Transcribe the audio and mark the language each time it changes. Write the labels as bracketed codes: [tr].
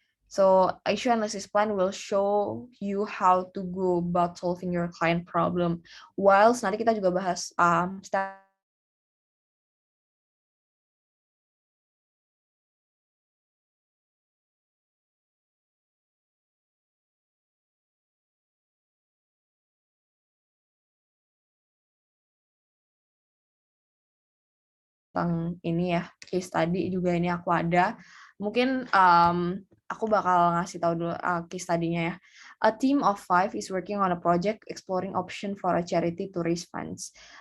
[en] So issue analysis plan will show you how to go about solving your client problem. [id] Whilst nanti kita juga bahas step tentang ini ya, case study juga ini aku ada. Mungkin aku bakal ngasih tahu dulu case study-nya ya. [en] A team of 5 is working on a project exploring option for a charity to raise funds.